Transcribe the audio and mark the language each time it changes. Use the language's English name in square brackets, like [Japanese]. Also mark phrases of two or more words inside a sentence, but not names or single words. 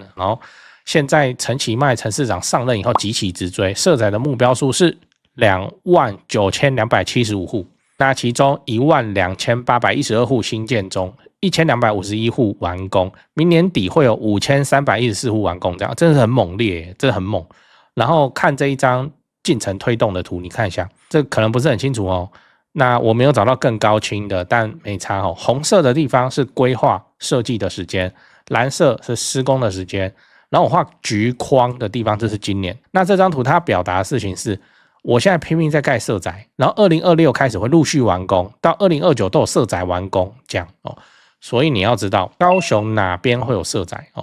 [Chinese] 然後現在陳其邁陳市長上任以後急起直追，社宅的目標數是29275戶，那其中12812戶新建中，1251戶完工，明年底會有5314戶完工，這樣真的是很猛烈，真的很猛。然後看這一張進程推動的圖，你看一下，這可能不是很清楚哦。那我沒有找到更高清的，但沒差哦。紅色的地方是規劃設計的時間，藍色是施工的時間，然後我畫橘框的地方，這是今年。那這張圖它表達的事情是，我現在拼命在蓋社宅，然後2026開始會陸續完工，到2029都有社宅完工，這樣哦。所以你要知道高雄哪邊會有社宅哦。